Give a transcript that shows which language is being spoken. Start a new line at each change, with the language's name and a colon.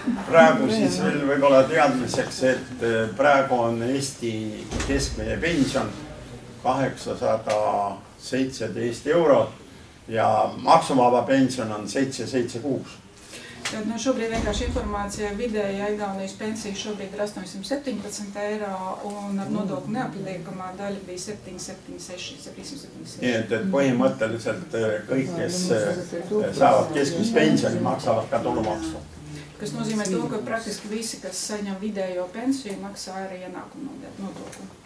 Estonian: Praegu siis veel võib-olla teadmiseks, et praegu on Eesti keskmine pension 817 € ja maksuvaba pension on 776.
Latvian: Tad, šobrīd vienkārši informācija vidēja Igaunijas pensija šobrīd ir 817 eiro un ar nodokļu neapliekamā daļa bija 776.
Estonian: Et põhimõtteliselt kõik, kes saavad keskmist pensioni, maksavad ka tulumaksu.
Latvian: Kas nozīmē to, ka praktiski visi, kas saņem vidējo pensiju, maksā arī ienākumu nodokli.